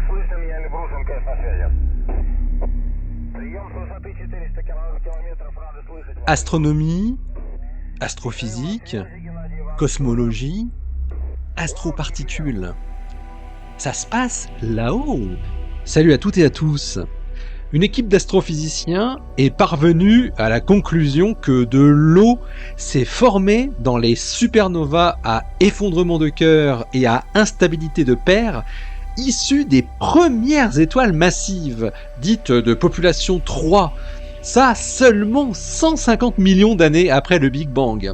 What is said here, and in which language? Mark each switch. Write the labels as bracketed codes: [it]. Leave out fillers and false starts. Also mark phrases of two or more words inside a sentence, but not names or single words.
[ru] Слышим, я Эльбрус, МКС на связи. Прием с высоты 400 километров, рады слышать вас. [fr] Astronomie, astrophysique, cosmologie, astroparticules. Ça se passe là-haut. Salut à toutes et à tous. Une équipe d'astrophysiciens est parvenue à la conclusion que de l'eau s'est formée dans les supernovas à effondrement de cœur et à instabilité de paire, issues des premières étoiles massives, dites de population 3, ça seulement 150 millions d'années après le Big Bang.